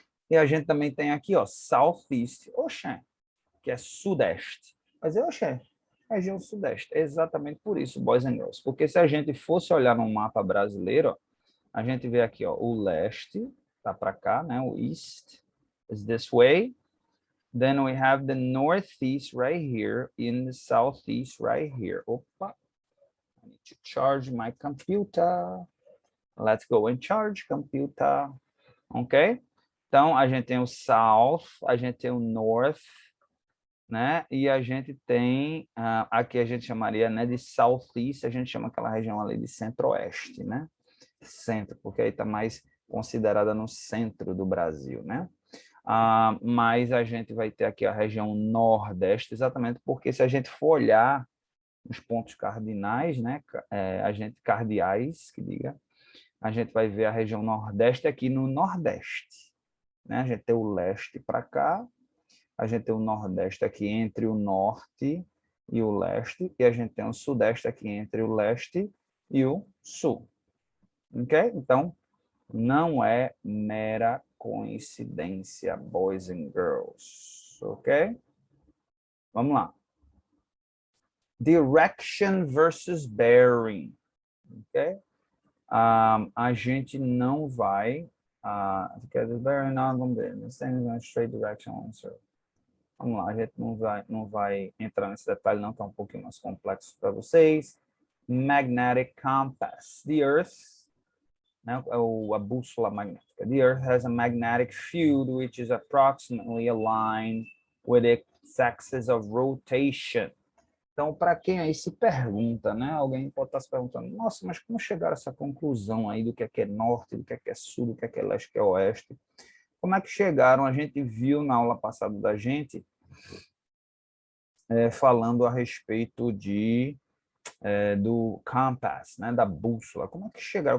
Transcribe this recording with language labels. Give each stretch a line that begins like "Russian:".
Portuguese: E a gente também tem aqui, ó, Southeast, oxe, que é Sudeste. Mas oxe, região Sudeste. É exatamente por isso,
English: boys and girls.
Portuguese: Porque se a gente fosse olhar no mapa brasileiro, ó, a gente vê aqui, ó, o leste, tá para cá, né?
English: O east is this way. Then we have the northeast right here and the southeast right here. Opa, I need to charge my computer. Let's go and charge computer. Ok?
Portuguese: Então, a gente tem o south, a gente tem o north, né? E a gente tem, aqui a gente chamaria, né, de southeast, a gente chama aquela região ali de centro-oeste, né? Centro, porque aí está mais considerada no centro do Brasil, né? Mas a gente vai ter aqui a região nordeste, exatamente porque se a gente for olhar os pontos cardinais, né? Cardeais, que diga, a gente vai ver a região nordeste aqui no nordeste, né? A gente tem o leste para cá, a gente tem o nordeste aqui entre o norte e o leste, e a gente tem o sudeste aqui entre o leste e o sul. Ok? Então, não é mera coincidência,
English: boys and girls.
Portuguese: Ok? Vamos lá.
English: Direction versus bearing. Ok?
Portuguese: A gente não vai...
English: bearing not going to be the same straight direction answer.
Portuguese: Vamos lá, a gente não vai entrar nesse detalhe não, que é um pouquinho mais complexo para vocês.
English: Magnetic compass. The Earth, né,
Portuguese: a bússola magnética.
English: The Earth has a magnetic field which is approximately aligned with its axis of rotation.
Portuguese: Então, para quem aí se pergunta, né, alguém pode estar se perguntando, nossa, mas como chegaram a essa conclusão aí do que é norte, do que é sul, do que é leste, do que é oeste? Como é que chegaram? A gente viu na aula passada da gente falando a respeito do compass, né, da bússola. Como é que chegaram?